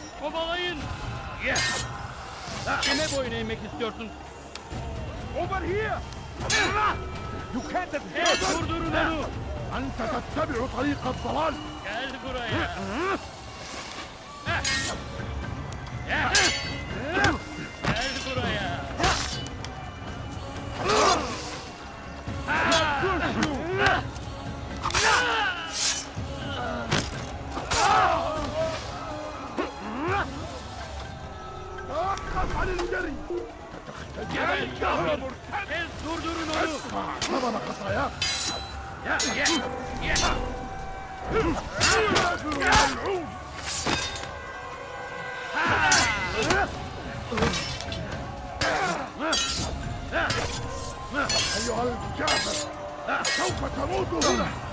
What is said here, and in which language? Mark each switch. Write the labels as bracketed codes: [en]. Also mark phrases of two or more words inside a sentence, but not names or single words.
[tr] kovalayın. Kime boyun eğmek istiyorsun? [en] Over here! You can't have [tr] Durdurun onu! [ar] أنت تتبع طريق الضلال. [tr] Gel buraya! Gel buraya! [ar] توقف عن الجري. [tr] Gel kafir! Durdurun onu! [ar] ثمن خطاياك. أيها الكافر سوف تموت هنا.